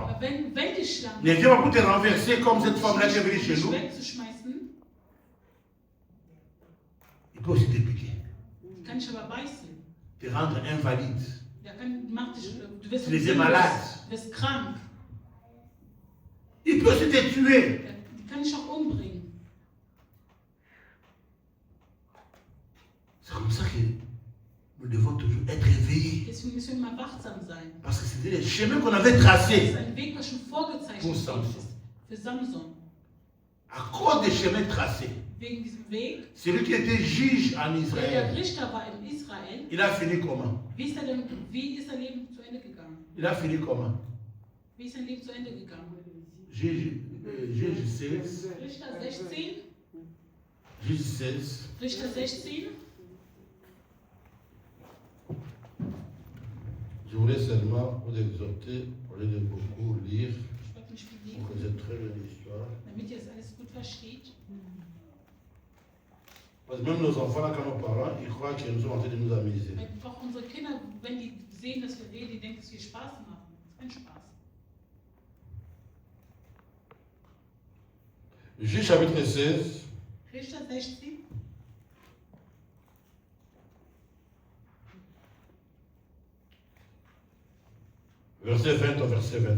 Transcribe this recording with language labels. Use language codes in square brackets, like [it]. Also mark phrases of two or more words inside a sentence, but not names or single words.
[de] Aber wenn die Schlange [fr] ne viennent pas pour te renverser comme cette femme-là qui est venue chez [de] dich [fr] nous, [de] wegzuschmeißen, [fr] ils peut aussi te piquer. [de] Die kann dich aber beißen. [fr] Te rendre invalide. [de] Du wirst [fr] Tu es malade. [de] Du wirst krank. [fr] Il peut aussi te tuer. [de] Die kann dich auch umbringen. [fr] C'est comme ça que nous devons toujours être éveillés. [de] Deswegen müssen wir immer wachsam sein. [fr] Parce que c'était les chemins qu'on avait tracés. [de] Das ist ein Weg, was schon vorgezeichnet [fr] Pour [de] ist [fr] Samson. [de] für Samson. [fr] À cause des chemins tracés. [de] Wegen diesem Weg, [fr] Celui qui était juge en [de] der [fr] Israël, [de] Richter war in Israel. [fr] il a fini comment? [de] Wie ist sein Leben zu Ende gegangen? [fr] Il a fini comment? [de] Wie ist sein Leben zu Ende gegangen? [fr] Juge 16. [de] Richter 16. [fr] Juge 16. [de] Richter 16. [fr] Je voulais seulement vous exhorter, au lieu de beaucoup lire, [de] Ich wollte nicht viel [fr] vous [de] lesen, [fr] connaissez très bien l'histoire. [de] damit ihr das alles gut versteht. [fr] Parce que même nos enfants, là, quand nous parlons, ils croient que nous sommes en train de nous amuser. [de] Weil auch unsere Kinder, wenn die sehen, dass wir reden, die denken, dass wir Spaß machen. Das ist kein Spaß. [fr] Juge chapitre 16, [de] Richter 16. [fr] verset 20 au verset 21.